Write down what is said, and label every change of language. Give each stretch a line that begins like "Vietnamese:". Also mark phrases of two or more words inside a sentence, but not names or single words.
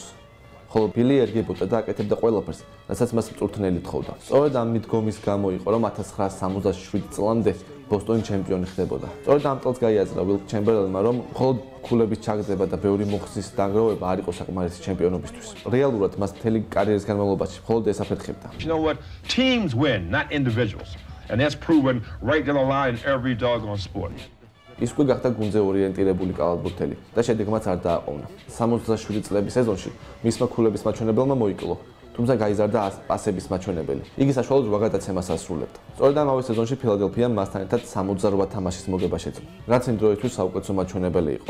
Georgian: ხოლო ბილი ერგებოდა და აკეთებდა ყველაფერს, რასაც მას მწვრთნელი თხოვდა. სწორედ ამ მიდგომის გამო იყო, რომ 1967 წლამდე ბოსტონი ჩემპიონი ხდებოდა. სწორედ ამ წელს გაიაზრა ვილტ ჩემბერლენმა, რომ მხოლოდ ქულების ჩაგდება და ბევრი მოხსნის დაგროვება არ იყო საკმარისი ჩემპიონობისთვის. რეალურად მას მთელი კარიერის განმავლობაში მხოლოდ ეს აფერხებდა.
English: You know what? Teams win, not individuals. And that's proven right down the line in every doggone sport.
Georgian: ის უკვე გახდა გუნდზე ორიენტირებული კალათბურთელი და შედეგმაც არ დააყოვნა. 67 წლების სეზონში მისმა ქულების მაჩვენებელმა მოიკლო, თუმცა გაიზარდა პასების მაჩვენებელი. იგი საშუალოდ 8 გადაცემას ასრულებდა. სწორედ ამავე სეზონში ფილადელფიამ მასთან ერთად 68 თამაშის მოგება შეძლო, რაც იმ დროისთვის საუკეთესო მაჩვენებელი იყო.